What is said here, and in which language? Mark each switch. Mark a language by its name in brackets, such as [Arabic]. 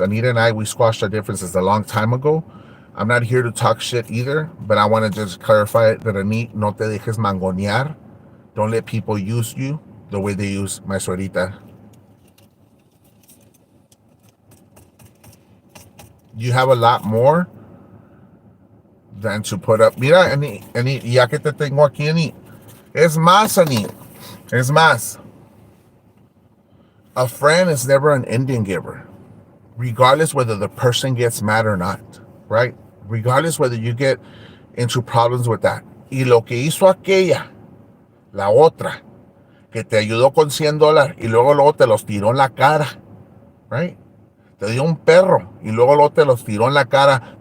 [English] Anita and I, we squashed our differences a long time ago. I'm not here to talk shit either, but I want to just clarify that Anit, [Spanish] no te dejes mangonear. [English] Don't let people use you the way they use my suegrita. You have a lot more than to put up. [Spanish] Mira, Anit, ya que te tengo aquí, Anit. Es más, Anit. Es más. [English] A friend is never an Indian giver, regardless whether the person gets mad or not, right? Regardless whether you get into problems with that. [Spanish] Y lo que hizo aquella, la otra, que te ayudó con $100 y luego te los tiró en la cara, right? Te dio un perro y luego te los tiró en la cara.